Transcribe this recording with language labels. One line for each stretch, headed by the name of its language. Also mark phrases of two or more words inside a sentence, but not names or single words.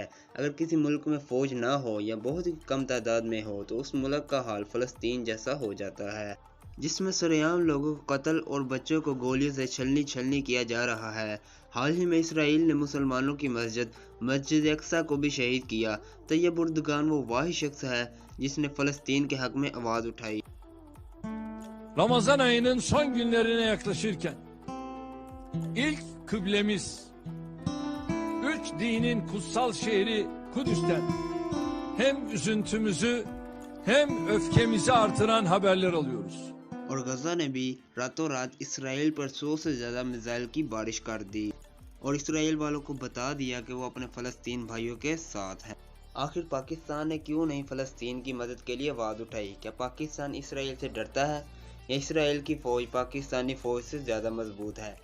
Hindi: अगर किसी मुल्क में फ़ौज ना हो या बहुत ही कम तादाद में हो तो उस मुल्क का हाल फ़लस्तीन जैसा हो जाता है, जिसमें सरेआम लोगों को कत्ल और बच्चों को गोलियों से छलनी किया जा रहा है। हाल ही में इसराइल ने मुसलमानों की मस्जिद अक्सा को भी शहीद किया। तैयब उर्दगान वो वाहिद शख्स है जिसने फ़लस्तीन के हक में आवाज़ उठाई।
Turkish: Ramazan ayının son günlerine yaklaşırken ilk kıblemiz üç dinin kutsal şehri Kudüs'ten hem üzüntümüzü hem öfkemizi artıran haberler alıyoruz.
Hindi: और गजा ने भी रातों रात इसराइल पर 100 से ज़्यादा मिसाइल की बारिश कर दी और इसराइल वालों को बता दिया कि वो अपने फ़लस्तीन भाइयों के साथ हैं। आखिर पाकिस्तान ने क्यों नहीं फ़लस्तीन की मदद के लिए आवाज़ उठाई? क्या पाकिस्तान इसराइल से डरता है या इसराइल की फ़ौज पाकिस्तानी फ़ौज से ज़्यादा मजबूत है?